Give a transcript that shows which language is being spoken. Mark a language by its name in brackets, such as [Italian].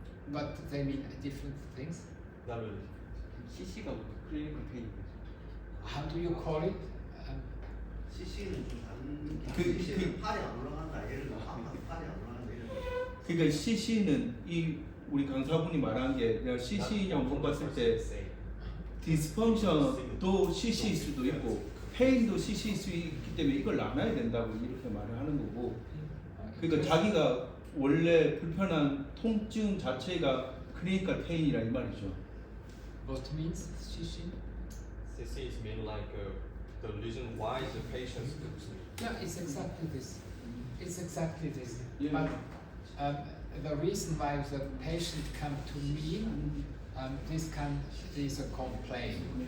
[English] but they mean different things. Not really. [Korean] CC가 클리니컬 페인이죠. [English] How do you call it? [Korean] CC는 좀 다른 그- CC는 팔이 안 올라간다 예를 들어 아파서 팔이 안 올라간다 예를 들어 그러니까 CC는 이 우리 강사분이 말한 게 내가 CC냐고 물어봤을 때 디스펑션도 CC일 수도 있고 페인도 CC일 수 있기 때문에 이걸 나눠야 된다고 이렇게 말을 하는 거고, 그러니까 자기가 원래 불편한 통증 자체가 클리니컬 페인이라 이 말이죠. [English] What means CC? CC is mean like the reason why the patients go to sleep. Yeah, it's exactly this. It's exactly this. Yeah. But the reason why the patient come to me, this is a complaint.